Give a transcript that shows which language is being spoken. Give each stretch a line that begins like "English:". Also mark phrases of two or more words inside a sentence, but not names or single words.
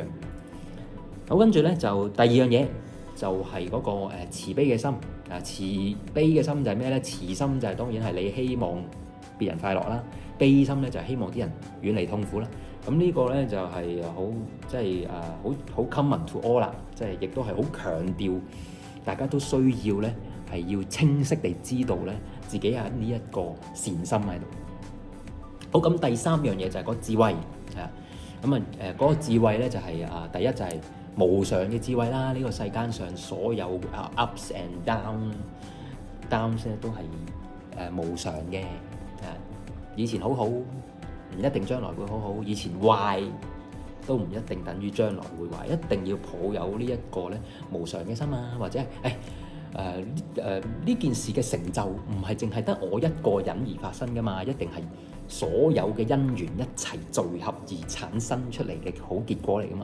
Cantonese: 好，跟住咧就第二樣嘢就係嗰個慈悲嘅心。慈悲嘅心就係咩咧？慈心就係當然係你希望別人快樂啦，悲心咧就係希望啲人遠離痛苦啦。咁呢個咧就係好即係好
English: common to all
Cantonese: 啦，即係亦都係好強調大家都需要咧。係要清晰地知道咧，自己有呢一個善心喺度。好，咁第3樣嘢就係嗰個智慧，嗰個智慧咧就係第一就係無常嘅智慧啦。呢個世間上所有
English: ups and downs
Cantonese: 咧都係無常嘅。以前好好，唔一定將來會好好；以前壞都唔一定等於將來會壞。一定要抱有呢一個咧無常嘅心啊，或者係呢件事嘅成就唔係淨係得我一個人而發生噶嘛，一定係所有嘅因緣一齊聚合而產生出嚟嘅好結果嚟噶嘛。